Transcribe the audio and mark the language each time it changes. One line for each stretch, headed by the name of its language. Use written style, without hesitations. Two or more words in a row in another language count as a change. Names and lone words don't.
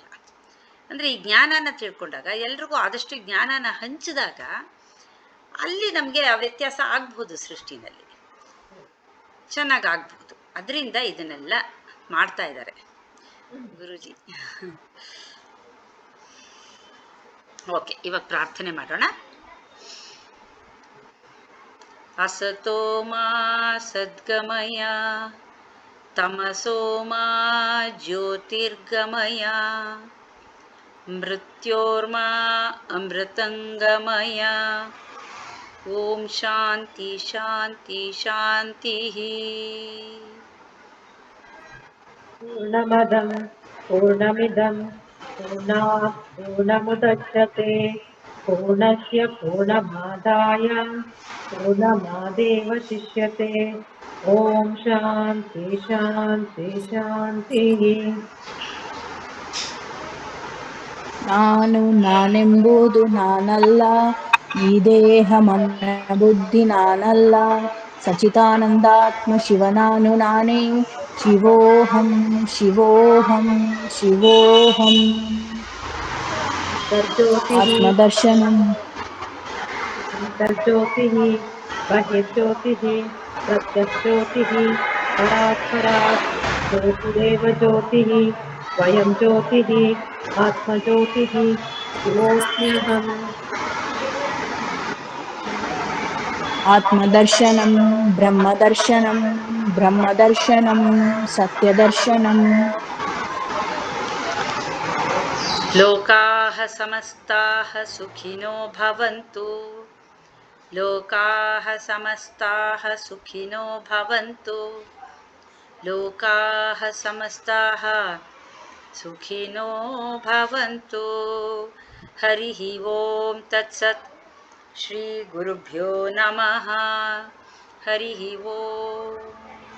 Kannada: ಅಂದರೆ ಈ ಜ್ಞಾನನ ತಿಳ್ಕೊಂಡಾಗ, ಎಲ್ರಿಗೂ ಆದಷ್ಟು ಜ್ಞಾನನ ಹಂಚಿದಾಗ ಅಲ್ಲಿ ನಮಗೆ ಆ ವ್ಯತ್ಯಾಸ ಆಗ್ಬೋದು, ಸೃಷ್ಟಿನಲ್ಲಿ ಚೆನ್ನಾಗಿ ಆಗ್ಬೋದು. ಅದರಿಂದ ಇದನ್ನೆಲ್ಲ ಮಾಡ್ತಾ ಇದ್ದಾರೆ ಗುರೂಜಿ. ಓಕೆ, ಇವಾಗ ಪ್ರಾರ್ಥನೆ ಮಾಡೋಣ.
Sanskrit: असतो मा सद्गमय तमसो मा ज्योतिर्गमय मृत्योर्मा अमृतंगमय ओम शांति शांति शांति। पूर्णमदं पूर्णमिदं पूर्णात् पूर्णमुदच्यते पूर्णस्य पूर्णमादाय पूर्णमादेवशिष्यते। ओम शांति शांति शांति।
Kannada: ನಾನು ನಾನೆಂಬುದು ನಾನಲ್ಲ, ಈ ದೇಹ ಮನ ಬುದ್ಧಿ ನಾನಲ್ಲ, ಸಚಿದಾನಂದಾತ್ಮ ಶಿವ ನಾನು ನಾನೇ,
Sanskrit: ಶಿವೋಹಂ ಶಿವೋಹಂ ಶಿವೋಹಂ. ಆತ್ಮದರ್ಶನಂ ಅಂತರ್ಜ್ಯೋತಿಃ ಬಾಹ್ಯಜ್ಯೋತಿಃ ಪ್ರತ್ಯಜ್ಯೋತಿಃ ಪರಾತ್ ಪರಾತ್ ಜ್ಯೋತಿರೇವ ಜ್ಯೋತಿಃ ಸ್ವಯಂ ಜ್ಯೋತಿಃ ಆತ್ಮಜ್ಯೋತಿಃ ಶಿವೋಸ್ಮ್ಯಹಂ. ಆತ್ಮದರ್ಶನಂ ಬ್ರಹ್ಮದರ್ಶನಂ ಬ್ರಹ್ಮದರ್ಶನಂ ಸತ್ಯದರ್ಶನಂ लोकाः समस्ताः सुखिनो भवन्तु लोकाः समस्ताः सुखिनो भवन्तु लोकाः समस्ताः सुखिनो भवन्तु हरिः ओं तत्सत् श्री गुरुभ्यो नमः हरिः ओं।